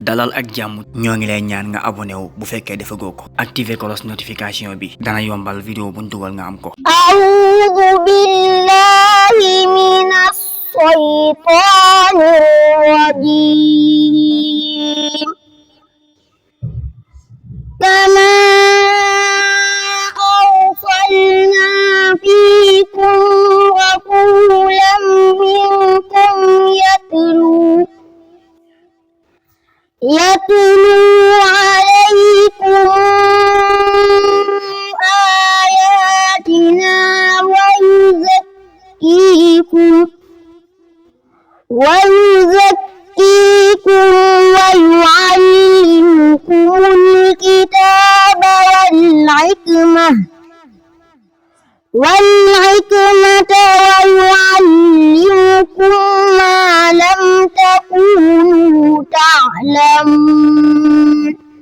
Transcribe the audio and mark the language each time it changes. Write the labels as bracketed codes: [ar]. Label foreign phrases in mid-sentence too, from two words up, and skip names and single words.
[wo] dalal ak jàmm ñoo ngi lay ñaan nga abonné wu bu fekkee defagoo ko [fr] activer cloche notification [wo] bi dana yombal vidéo buñ dugal nga am ko. [ar] أعوذ بالله من الشيطان الرجيم. كما أرسلنا فيكم رسولا منكم يتلو عليكم آياتنا ويزكيكم ويعلمكم الكتاب والحكمة ويعلمكم ما لم تكونوا تعلمون.